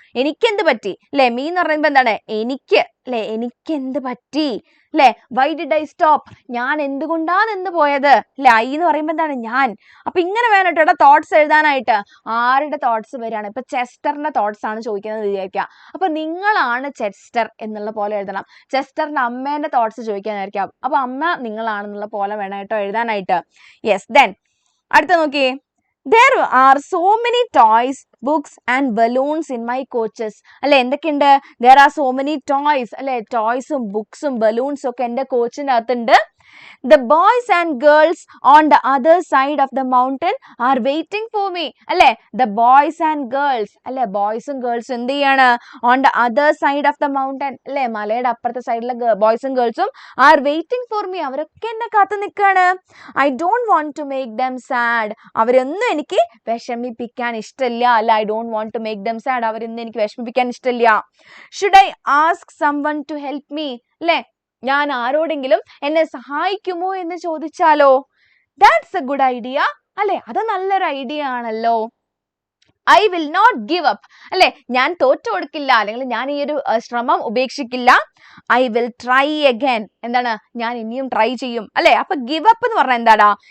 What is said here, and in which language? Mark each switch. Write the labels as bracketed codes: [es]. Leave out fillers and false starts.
[ml] എനിക്കെന്ത് പറ്റി, അല്ലെ മീ എന്ന് പറയുമ്പോ എന്താണ്? എനിക്ക്, അല്ലെ എനിക്കെന്ത് പറ്റി, അല്ലെ [en] why did I stop, [ml] ഞാൻ എന്തുകൊണ്ടാ നിന്ന് പോയത്, അല്ലെ ഐ എന്ന് പറയുമ്പോ എന്താണ്? ഞാൻ. അപ്പൊ ഇങ്ങനെ വേണം കേട്ടോ തോട്ട്സ് എഴുതാനായിട്ട്. ആരുടെ തോട്ട്സ് വരികയാണ്? ഇപ്പൊ ചെസ്റ്ററിന്റെ തോട്ട്സ് ആണ് ചോദിക്കുന്നത് വിചാരിക്കുക. അപ്പൊ നിങ്ങളാണ് ചെസ്റ്റർ എന്നുള്ള പോലെ എഴുതണം. ചെസ്റ്ററിന്റെ അമ്മേന്റെ തോട്ട്സ് ചോദിക്കാനായിരിക്കാം, അപ്പൊ അമ്മ നിങ്ങളാണെന്നുള്ള പോലെ വേണം കേട്ടോ എഴുതാനായിട്ട്. യെസ്, ദെൻ അടുത്ത നോക്കിയേ. [en] There are so many toys, books and balloons in my coaches. [ml] അല്ലെ എന്തൊക്കെയുണ്ട്? [en] There are so many toys, [ml] അല്ലെ ടോയ്സും ബുക്സും ബലൂൺസും ഒക്കെ എൻ്റെ കോച്ചിൻ്റെ അകത്തുണ്ട്. [en] The boys and girls on the other side of the mountain are waiting for me. [ml] അല്ലെ [en] the boys and girls, [ml] അല്ലെ ബോയ്സും ഗേൾസും എന്ത് ചെയ്യാണ്? [en] On the other side of the mountain, [ml] അല്ലെ മലയുടെ അപ്പുറത്തെ സൈഡിലെ ബോയ്സും ഗേൾസും [en] are waiting for me. [ml] അവരൊക്കെ എന്നെ കാത്തു നിൽക്കാണ്. [en] I don't want to make them sad. [ml] അവരൊന്നും എനിക്ക് വിഷമിപ്പിക്കാൻ ഇഷ്ടമില്ല, അല്ല [en] I don't want to make them sad. [ml] അവരൊന്നും എനിക്ക് വിഷമിപ്പിക്കാൻ ഇഷ്ടമില്ല. [en] Should I ask someone to help me? [ml] അല്ലെ ഞാൻ ആരോടെങ്കിലും എന്നെ സഹായിക്കുമോ എന്ന് ചോദിച്ചാലോ? [en] that's a good idea, [ml] അല്ലെ അത് നല്ലൊരു ഐഡിയ ആണല്ലോ. [en] I will not give up, [ml] അല്ലെ ഞാൻ തോറ്റു കൊടുക്കില്ല, അല്ലെങ്കിൽ ഞാൻ ഈ ഒരു ശ്രമം ഉപേക്ഷിക്കില്ല. [en] I will try again, [ml] എന്താണ്? ഞാൻ ഇനിയും ട്രൈ ചെയ്യും, അല്ലെ അപ്പൊ ഗിവ് അപ്പ് എന്ന് പറഞ്ഞാൽ എന്താടാ?